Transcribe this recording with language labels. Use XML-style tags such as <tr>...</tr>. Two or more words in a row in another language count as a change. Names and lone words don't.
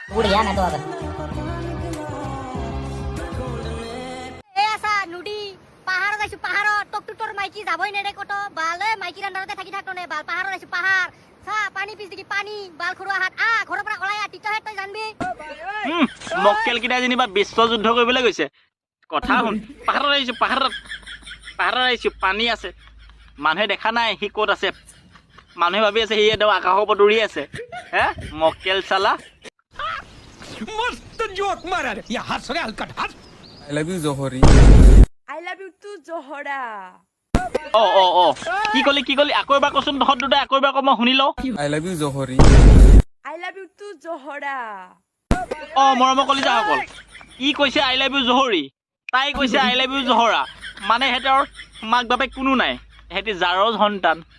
<as>পাহাৰত আইছো পাহাৰত টক টুটৰ মাইকী যাবই নেৰে কত বালে মাইকীৰ আন্দাৰতে থাকি থাকতো নে বাল পাহাৰত আইছো পাহাৰ চা পানী পিছ দেখি পানী বাল খৰুৱা হাত ঘৰৰ পৰা ওলাই তিতা তই জানবি মক্কেল কেইটা যেনিবা বিশ্ব যুদ্ধ কৰিবলৈ গৈছে কথা শুন পাহাৰত আহিছো পানী আছে মানুহে দেখা নাই সি ক'ত আছে মানুহে ভাবি আছে সি একদম আকাশৰ ওপৰত উৰি আছে হে মক্কেল চালা</as> <hi>मस्त जोक मारा रे या हंस रे हलकट हंस</hi> <en>I love you, Zohori. I love you too, Zohora.</en> <as>কি কলি আকৌ এবাৰ কচোন তহঁত দুটাই আকৌ এবাৰ ক মই শুনি লওঁ</as> <en>I love you, Zohori. love you too Zohora</en> <as>অ মৰমৰ কলিজাসকল ই কৈছে</as> <en>I love you Zohori</en> <as>তাই কৈছে</as> <en>I love you Zohora</en> <as>মানে সিহঁতৰ মাক বাপেক কোনো নাই সিহঁতি জাৰৰ সন্তান</as>